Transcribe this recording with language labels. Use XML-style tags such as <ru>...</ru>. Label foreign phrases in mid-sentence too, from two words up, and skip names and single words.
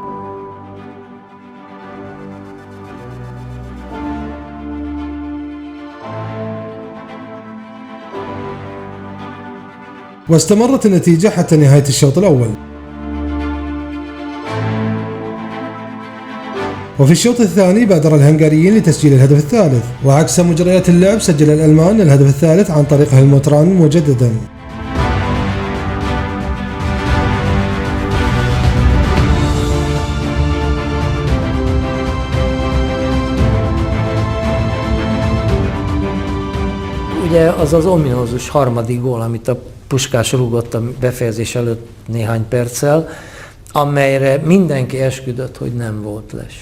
<ar>واستمرت النتيجة حتى نهاية الشوط الأول. وفي الشوط الثاني بادر الهنغاريين لتسجيل الهدف الثالث، وعكس مجريات اللعب سجل الألمان الهدف الثالث عن طريق هيلمتران مجددا.</ar> <hu>Ugye az ominózus harmadik gól, amit a Puskás rúgott a befejezés előtt néhány perccel, amelyre mindenki esküdött, hogy nem volt les.</hu>